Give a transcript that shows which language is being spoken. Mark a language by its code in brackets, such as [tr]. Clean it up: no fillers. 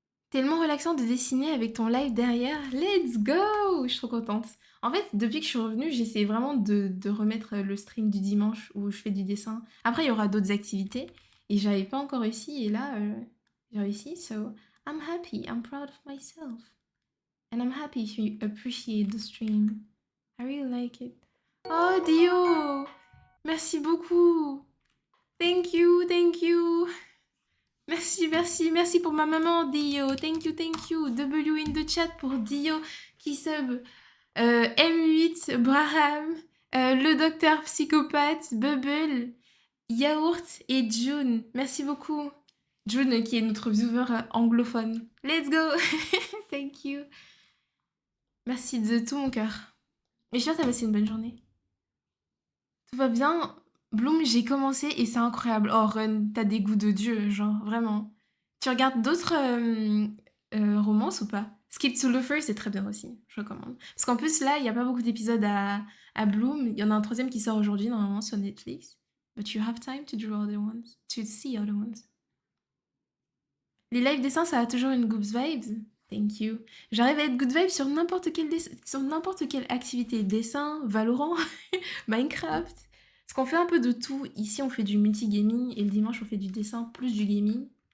[fr] Tellement relaxant de dessiner avec ton live derrière. [en] Let's go! [fr] Je suis trop contente. En fait, depuis que je suis revenue, j'essaie vraiment de remettre le stream du dimanche où je fais du dessin. Après, il y aura d'autres activités. Et j'avais pas encore réussi. Et là, j'ai réussi. [en] So, I'm happy. I'm proud of myself. And I'm happy if you appreciate the stream. I really like it. Oh, Dio! [fr] Merci beaucoup! [en] Thank you, thank you! [fr] Merci, merci, merci pour ma maman, Dio. [en] Thank you, thank you. W in the chat [fr] pour Dio qui sub. M8, Braham, le docteur psychopathe, Bubble, Yaourt et June. Merci beaucoup. June qui est notre viewer anglophone. [en] Let's go! Thank you. [fr] Merci de tout mon cœur. Et j'espère que t'as passé une bonne journée. Tout va bien. Bloom, j'ai commencé et c'est incroyable. Oh, Run, t'as des goûts de Dieu, genre, vraiment. Tu regardes d'autres romances ou pas? Skip to Loafer, c'est très bien aussi, je recommande. Parce qu'en plus, là, il n'y a pas beaucoup d'épisodes à Bloom. Il y en a un troisième qui sort aujourd'hui, normalement, sur Netflix. [en] But you have time to draw other ones, to see other ones. [fr] Les live dessins, ça a toujours une good vibes. [en] Thank you. [fr] J'arrive à être good vibes sur sur n'importe quelle activité. Dessin, Valorant, Minecraft. Parce qu'on fait un peu de tout. Ici, on fait du multigaming et le dimanche, on fait du dessin plus du gaming.